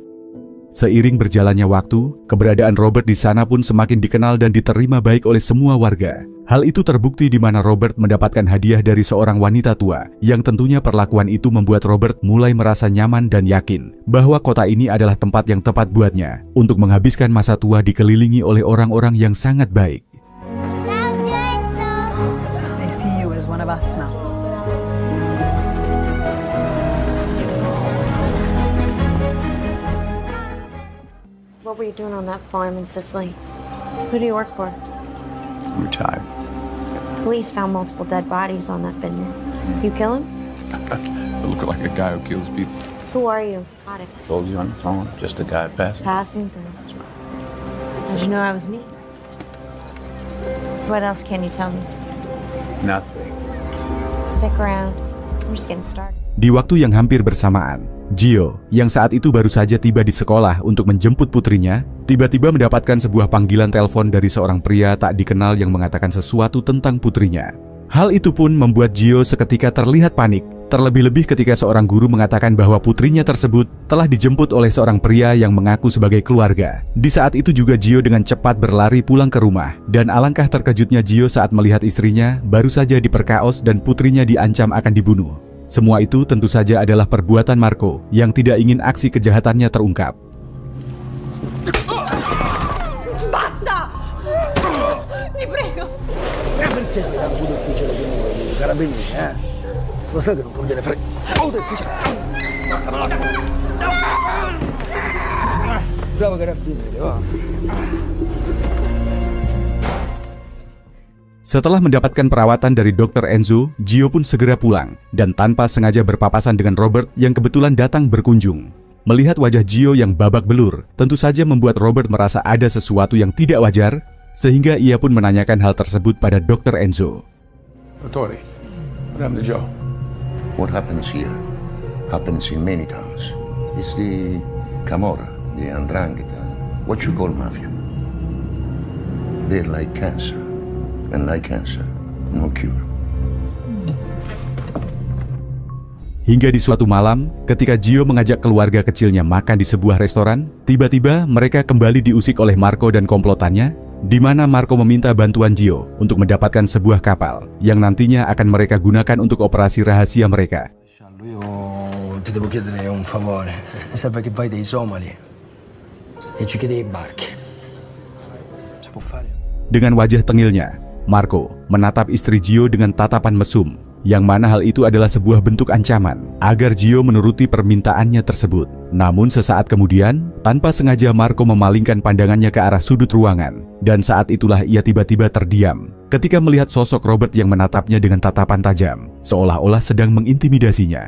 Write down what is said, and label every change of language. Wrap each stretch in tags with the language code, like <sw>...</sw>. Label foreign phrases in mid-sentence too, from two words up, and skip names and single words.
<id>Seiring berjalannya waktu, keberadaan Robert di sana pun semakin dikenal dan diterima baik oleh semua warga. Hal itu terbukti di mana Robert mendapatkan hadiah dari seorang wanita tua, yang tentunya perlakuan itu membuat Robert mulai merasa nyaman dan yakin bahwa kota ini adalah tempat yang tepat buatnya untuk menghabiskan masa tua dikelilingi oleh orang-orang yang sangat baik.</id> <en>They see you as one of us now. What were you doing on that farm in Sicily? Who do you work for? I'm retired. Police found multiple dead bodies on that vineyard. You kill him? I look like a guy who kills people. Who are you? Addicts. Told you on the phone, just a guy passing. Passing through. How'd you know I was me? What else can you tell me? Nothing. Stick around. We're just getting started.</en> <id>Di waktu yang hampir bersamaan, Gio, yang saat itu baru saja tiba di sekolah untuk menjemput putrinya, tiba-tiba mendapatkan sebuah panggilan telepon dari seorang pria tak dikenal yang mengatakan sesuatu tentang putrinya. Hal itu pun membuat Gio seketika terlihat panik, terlebih-lebih ketika seorang guru mengatakan bahwa putrinya tersebut telah dijemput oleh seorang pria yang mengaku sebagai keluarga. Di saat itu juga Gio dengan cepat berlari pulang ke rumah, dan alangkah terkejutnya Gio saat melihat istrinya baru saja diperkaos dan putrinya diancam akan dibunuh. Semua itu tentu saja adalah perbuatan Marco yang tidak ingin aksi kejahatannya terungkap.</id> <it>Basta! Ti prego! Perché sei tanto ufficiale che muore, carabinieri, eh? Lo sai che non conviene fare... Bravo carabinieri, va.</it> <id>Setelah mendapatkan perawatan dari Dr. Enzo, Gio pun segera pulang dan tanpa sengaja berpapasan dengan Robert yang kebetulan datang berkunjung. Melihat wajah Gio yang babak belur, tentu saja membuat Robert merasa ada sesuatu yang tidak wajar, sehingga ia pun menanyakan hal tersebut pada Dr. Enzo.</id> <en>Dottore, what happened to Joe? What happens here happens in many towns. It's the Camorra, the Andrangheta, what you call mafia. They're like cancer. And like cancer, no cure.</en> <id>Hingga di suatu malam, ketika Gio mengajak keluarga kecilnya makan di sebuah restoran, tiba-tiba mereka kembali diusik oleh Marco dan komplotannya, di mana Marco meminta bantuan Gio untuk mendapatkan sebuah kapal yang nantinya akan mereka gunakan untuk operasi rahasia mereka.</id> <it>Io ti devo chiedere un favore. Mi serve che vai dei Somali e ci chiedi i barchi. Si può fare?</it> <id>Dengan wajah tengilnya, Marco menatap istri Gio dengan tatapan mesum, yang mana hal itu adalah sebuah bentuk ancaman agar Gio menuruti permintaannya tersebut. Namun sesaat kemudian, tanpa sengaja Marco memalingkan pandangannya ke arah sudut ruangan, dan saat itulah ia tiba-tiba terdiam ketika melihat sosok Robert yang menatapnya dengan tatapan tajam, seolah-olah sedang mengintimidasinya.</id>